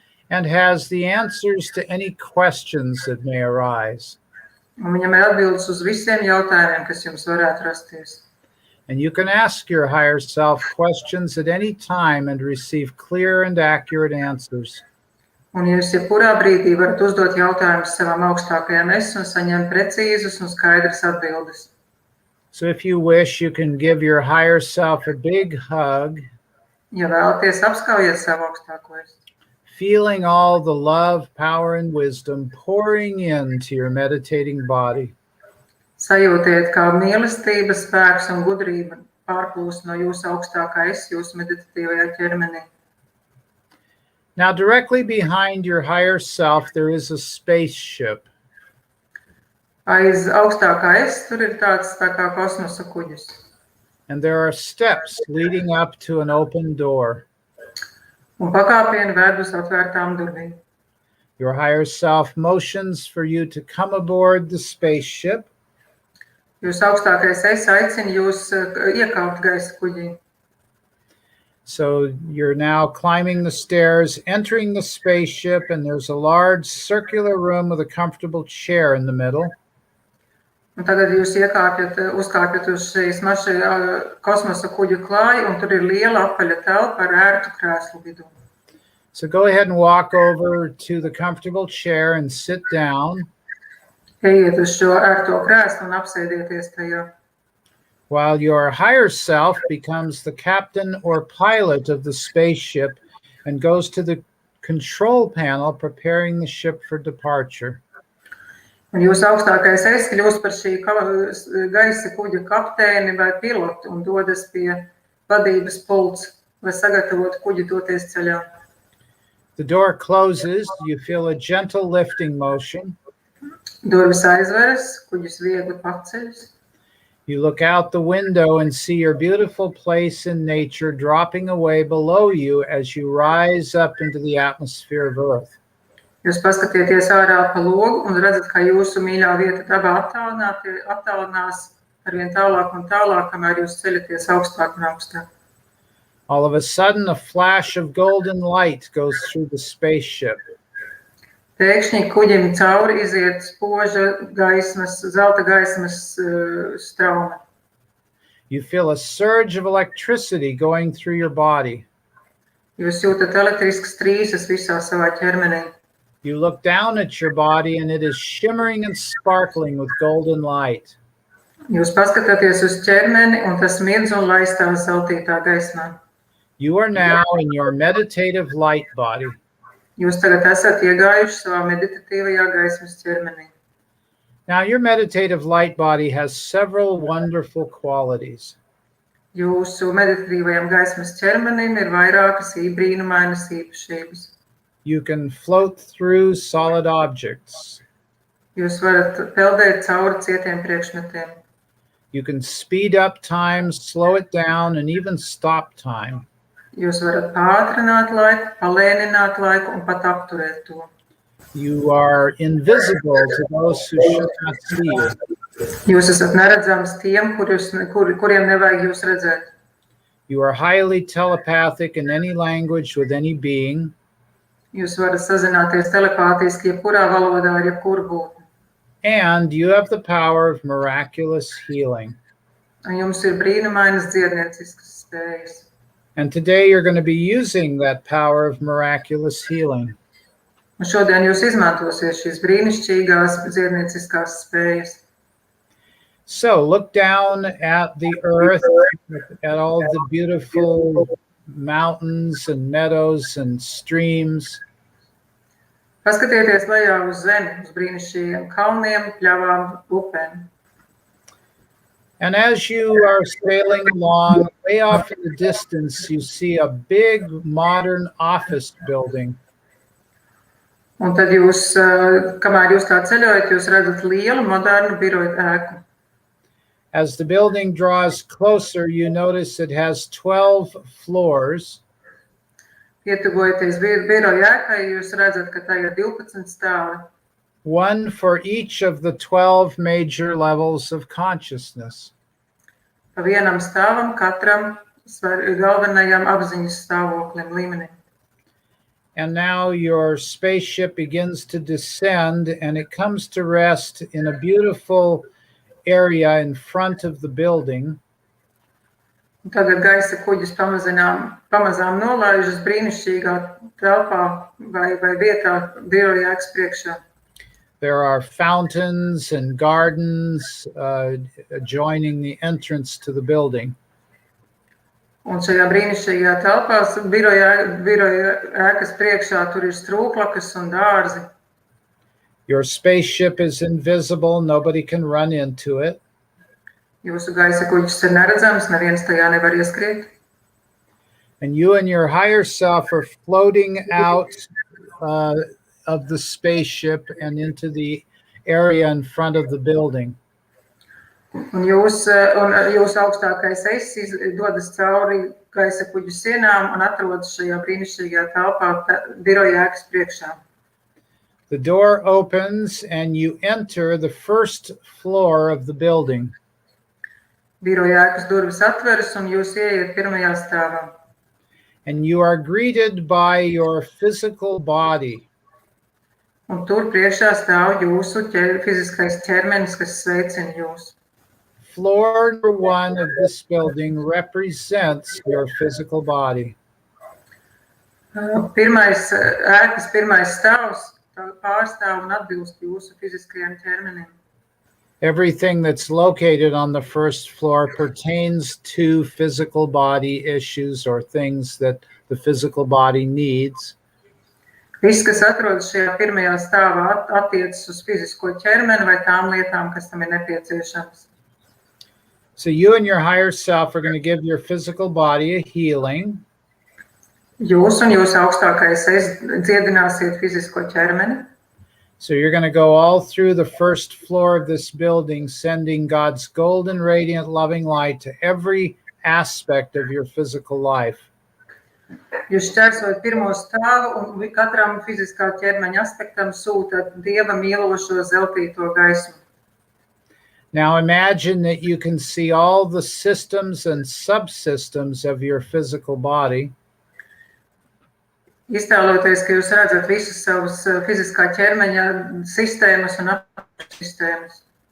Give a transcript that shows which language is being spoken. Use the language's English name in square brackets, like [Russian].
[English] And has the answers to any questions that may arise. [Latvian] Un viņam ir atbildes uz visiem jautājumiem, kas jums varētu rasties. [English] And you can ask your higher self questions at any time and receive clear and accurate answers. [Latvian] Un jūs jebkurā brīdī varat uzdot jautājumus savam augstākajam es un saņemt precīzus un skaidras atbildes. [English] So if you wish, you can give your higher self a big hug. [Latvian] Ja vēlaties, apskaujiet savu augstāko es. [English] Feeling all the love, power, and wisdom pouring into your meditating body. [Latvian] Sajūtiet, kā mīlestība, spēks un gudrība pārplūst no jūsu augstākā es jūsu meditatīvajā ķermenī. [English] Now, directly behind your higher self, there is a spaceship. [Latvian] Aiz augstākā es tur ir tāds tā kā kosmosa kuģis. [English] And there are steps leading up to an open door. [Latvian] Un pakāpieni ved uz atvērtām durvīm. [English] Your higher self motions for you to come aboard the spaceship. [Latvian] Jūs augstākais es aicina jūs iekāpt gaisa kuģī. [English] So you're now climbing the stairs, entering the spaceship, and there's a large circular room with a comfortable chair in the middle. [Latvian] Un tagad jūs uzkāpjat uz šīs kosmosa kuģa klāja, un tur ir liela apaļa telpa ar ērtu krēslu vidū. [English] So go ahead and walk over to the comfortable chair and sit down. [Latvian] Ejiet uz šo ērto krēslu un apsēdieties tajā. [English] While your higher self becomes the captain or pilot of the spaceship and goes to the control panel preparing the ship for departure. [Latvian] Un jūsu augstākais es kļūst par šī gaisa kuģa kapteini vai pilotu un dodas pie vadības pults, lai sagatavotu kuģi doties ceļā. [English] The door closes, you feel a gentle lifting motion. [Latvian] Durvis aizveras, kuģis viegli paceļas. [English] You look out the window and see your beautiful place in nature dropping away below you as you rise up into the atmosphere of Earth. [Latvian] Jūs paskatieties ārā pa logu un redzat, ka jūsu mīļā vieta dabā attālinās arvien tālāk un tālāk, kamēr jūs ceļaties augstāk un augstāk. [English] All of a sudden, a flash of golden light goes through the spaceship. [Latvian] Pēkšņi kuģim cauri iziet spoža gaismas, zelta gaismas straume. [English] You feel a surge of electricity going through your body. [Latvian] Jūs jūtat elektriskas trīsas visā savā ķermenī. [English] You look down at your body and it is shimmering and sparkling with golden light. [Latvian] Jūs paskatāties uz ķermeni un tas mirdz un laistās zeltītā gaismā. [English] You are now in your meditative light body. [Latvian] Jūs tagad esat iegājuši savā meditatīvajā gaismas ķermenī. [English] Now your meditative light body has several wonderful qualities. [Latvian] Jūsu meditatīvajam gaismas ķermenim ir vairākas brīnumainas īpašības. [English] You can float through solid objects. [Latvian] Jūs varat peldēt cauri cietiem priekšmetiem. [English] You can speed up time, slow it down, and even stop time. [Latvian] Jūs varat pātrināt laiku, palēnināt laiku un pat apturēt to. [English] You are invisible to those who should not see you. [Latvian] Jūs esat neredzams tiem, kuriem nevajag jūs redzēt. [English] You are highly telepathic in any language with any being. [Latvian] Jūs varat sazināties telepātiski jebkurā valodā ar jebkuru būtni. [English] And you have the power of miraculous healing. [Latvian] Un jums ir brīnumainas dziednieciskas spējas. [English] And today you're going to be using that power of miraculous healing. [Latvian] Un šodien jūs izmantosiet šīs brīnišķīgās dziednieciskās spējas. [English] So look down at the earth, at all the beautiful mountains and meadows and streams. [Latvian] Paskatieties lejā uz zemi, uz brīnišķīgiem kalniem, pļavām, upēm. [English] And as you are sailing along, way off in the distance, you see a big modern office building. [Latvian] Un tad jūs, kamēr jūs tā ceļojat, jūs redzat lielu modernu biroju ēku. [English] As the building draws closer, you notice it has 12 floors. [Latvian] Pietuvojoties biroju ēkai, jūs redzat, ka tā ir 12 stāvi. [English] One for each of the 12 major levels of consciousness. [Latvian] Pa vienam stāvam katram galvenajam apziņas stāvoklim līmenim. [English] And now your spaceship begins to descend and it comes to rest in a beautiful area in front of the building. [Latvian] Tagad gaisa kuģis pamazām nolaižas brīnišķīgā telpā vai vietā biroja ēkas priekšā. [English] There are fountains and gardens adjoining the entrance to the building. [Latvian] Un šajā brīnišķīgajā telpā biroja ēkas priekšā tur ir strūklakas un dārzi. [English] Your spaceship is invisible, nobody can run into it. [Latvian] Jūsu gaisa kuģis ir neredzams, neviens tajā nevar ieskriet. [English] And you and your higher self are floating out of the spaceship and into the area in front of the building. [Latvian] Un jūs augstākais es dodas cauri gaisa kuģu sienām un atrodas šajā brīnišķīgajā telpā biroja ēkas priekšā. [English] The door opens and you enter the first floor of the building. [Latvian] Biroja ēkas durvis atveras un jūs ieiet pirmajā stāvā. [English] and you are greeted by your physical body. [Latvian] Un tur priekšā stāv jūsu fiziskais ķermenis, kas sveicina jūs. [English] Floor number 1 of this building represents your physical body. [Latvian] Ēkas pirmais stāvs pārstāv un atbilst jūsu fiziskajam ķermenim. [English] Everything that's located on the first floor pertains to physical body issues or things that the physical body needs. [Latvian] Viss, kas atrodas šajā pirmajā stāvā, attiecas uz fizisko ķermeni vai tām lietām, kas tam ir nepieciešamas. [English] So you and your higher self are going to give your physical body a healing. [Latvian] Jūs un jūsu augstākais es dziedināsiet fizisko ķermeni. [English] So you're going to go all through the first floor of this building, sending God's golden, radiant, loving light to every aspect of your physical life. [Latvian] Jūs šķērsojat pirmo stāvu un katram fiziskā ķermeņa aspektam sūtat Dieva mīlošo zeltīto gaismu. [English] Now imagine that you can see all the systems and subsystems of your physical body. [Latvian] Iztēloties, ka jūs redzat visus savus fiziskā ķermeņa sistēmas un apakšsistēmas.